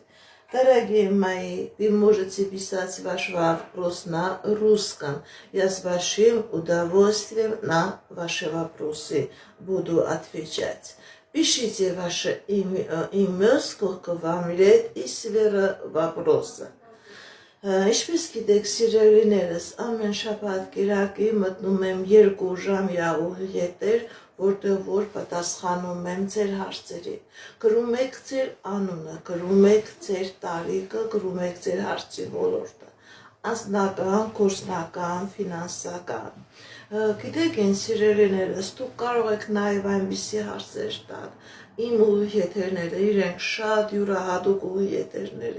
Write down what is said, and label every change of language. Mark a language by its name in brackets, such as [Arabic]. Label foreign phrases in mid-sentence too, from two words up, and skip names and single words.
[Russian] Дорогие мои, вы можете писать ваш вопрос на русском. Я с большим удовольствием на ваши вопросы буду отвечать. Пишите ваше имя, сколько вам лет и сфера вопроса. [Armenian] Ինչպես գիտեք, սիրելիներս, ամեն շաբաթ կիրակի մտնում եմ 2 ժամյա ուղիղեթեր, որտեղ որ պատասխանում եմ ձեր հարցերի։ Գրում եք ձեր անունը, գրում եք ձեր տարիքը, գրում եք ձեր հարցի ոլորտը, անձնական, գործնական, ֆինանսական։ Գիտեք, ինձ սիրելիներս, դուք կարող եք նաև այնպիսի հարցեր տալ, իմ ուղիղեթերները իրենք շատ յուրահատուկ ուղիղեթերներ